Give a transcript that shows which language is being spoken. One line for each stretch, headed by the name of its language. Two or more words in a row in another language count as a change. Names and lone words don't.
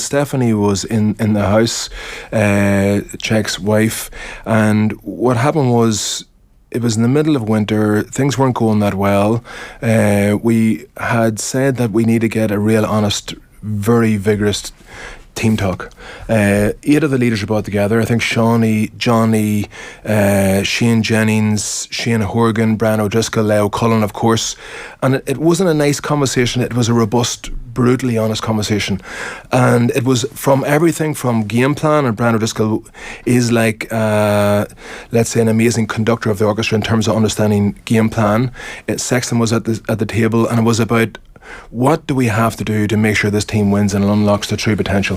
English: Stephanie was in the house, Cheika's wife, and what happened was, it was in the middle of winter, things weren't going that well. We had said that we need to get a real honest, very vigorous team talk. 8 of the leaders were brought together. I think Shawnee, Johnny, Shane Jennings, Shane Horgan, Brian O'Driscoll, Leo Cullen, of course. And it wasn't a nice conversation. It was a robust, brutally honest conversation. And it was from everything from game plan, and Brian O'Driscoll is like, let's say, an amazing conductor of the orchestra in terms of understanding game plan. Sexton was at the table, and it was about, what do we have to do to make sure this team wins and unlocks their true potential?